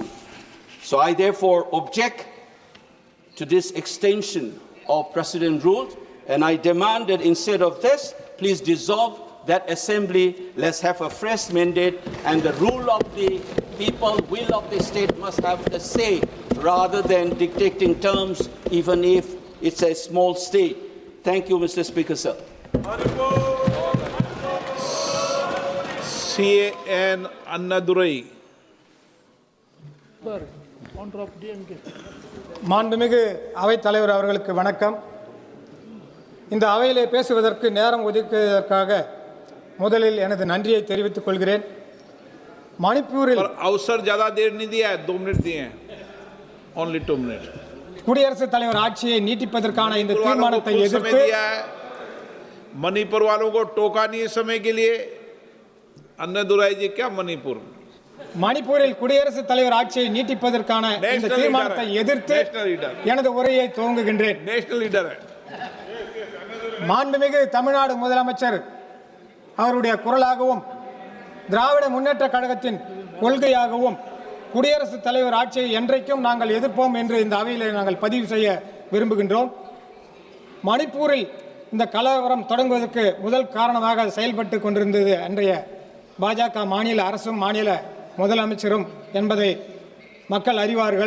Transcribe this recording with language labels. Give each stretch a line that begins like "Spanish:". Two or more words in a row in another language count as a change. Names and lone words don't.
English: So I therefore object to this extension of precedent rules, and I demand that instead of this, please dissolve that assembly, let's have a fresh mandate, and the rule of the people, will of the state must have a say rather than dictating terms, even if it's a small state. Thank you, Mr. Speaker, sir. CAN Annadurai.
Tamil: மாண்புமிகு அவைத் தலைவர் அவர்களுக்கு வணக்கம். இந்த அவையிலே பேசுவதற்கு நேரம் ஒதுக்கியதற்காக முதலில் எனது நன்றியை தெரிவித்துக் கொள்கிறேன். மணிப்பூரில்
Hindi: अवसर ज्यादा देर नहीं दिया है, 2 मिनट दिए हैं,
English: only 2 minutes.
Tamil: குடியரசுத் தலைவர் ஆட்சியை நீட்டிப்பதற்கான இந்த தீர்மானத்தை எதிர்த்து
Hindi: मणिपुर वालों को टोका नहीं इस समय के लिए। अन्नादुराई जी क्या मणिपुर?
Tamil: மணிப்பூரில் குடியரசுத் தலைவர் ஆட்சியை நீட்டிப்பதற்கான இந்த
English: National
Tamil: தீர்மானத்தை
English: leader.
Tamil: எதிர்த்து
English: National leader.
Tamil: எனது உரையை துவங்குகின்றேன்.
English: National leader
Hindi: है।
Tamil: மாண்புமிகு தமிழ்நாடு முதலமைச்சர் அவருடைய குரலாகவும் திராவிட முன்னேற்ற கழகத்தின் கொள்கையாகவும் குடியரசுத் தலைவர் ஆட்சியை என்றைக்கும் நாங்கள் எதிர்ப்போம் என்று இந்த அவையில் நாங்கள் பதிவு செய்ய விரும்புகின்றோம். மணிப்பூரில் இந்த கலவரம் தொடங்குவதற்கு முதல் காரணமாக செயல்பட்டு கொண்டிருந்தது அன்றைய பாஜக மாநில அரசும் மாநில முதலமைச்சரும் என்பதை மக்கள் அறிவார்கள்.